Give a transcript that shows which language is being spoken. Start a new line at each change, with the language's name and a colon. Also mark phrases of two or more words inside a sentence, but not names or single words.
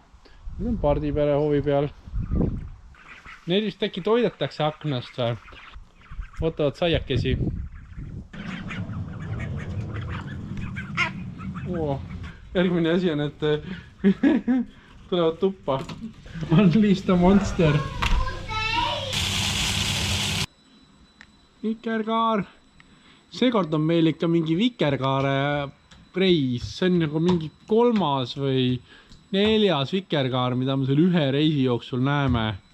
Estonian: Nüüd on pardipere hoovi peal. Need vist äkki toidetakse aknast või? Ootavad saiakesi. Järgmine asi on, et tulevad tuppa.
English: Unleash the monster.
Estonian: Vikerkaar. Seekord on meil ikka mingi vikerkaare reis. See on nagu mingi 3. või 4. vikerkaar, mida me seal ühe reisi jooksul näeme.